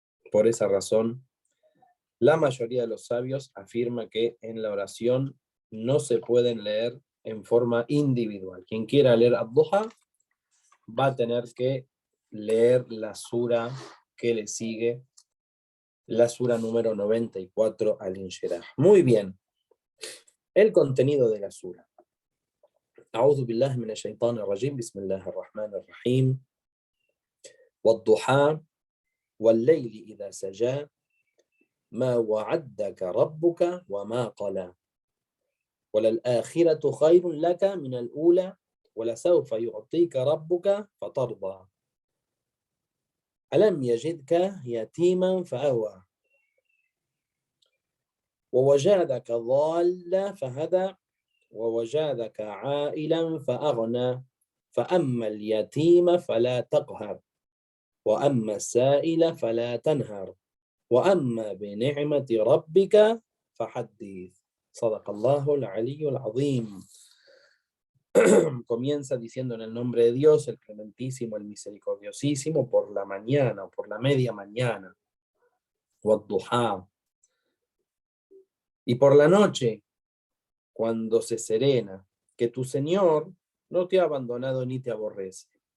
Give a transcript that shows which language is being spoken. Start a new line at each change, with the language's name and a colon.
Spanish: Por esa razón, la mayoría de los sabios afirma que en la oración no se pueden leer en forma individual. Quien quiera leer Ad-Duha va a tener que leer la sura que le sigue, la sura número 94, Al-Inshirah. Muy bien. El contenido de la sura.
Arabic: أعوذ بالله من الشيطان الرجيم بسم الله الرحمن الرحيم والضحى والليل إذا سجى ما وعدك ربك وما قلى وللآخرة خير لك من الأولى ولسوف يعطيك ربك فترضى ألم يجدك يتيما فأوى ووجدك ضالا فهدى ووجدك عائلا فأغنى فأما اليتيم فلا تقهر وأما السائل فلا تنهر وأما بنعمة ربك فحدث. صدق الله العلي العظيم.
Spanish: Comienza diciendo: en el nombre de Dios, el clementísimo, el misericordiosísimo, por la mañana o por la media mañana, Wadduha, y por la noche, cuando se serena, que tu Señor no te ha abandonado ni te aborrece.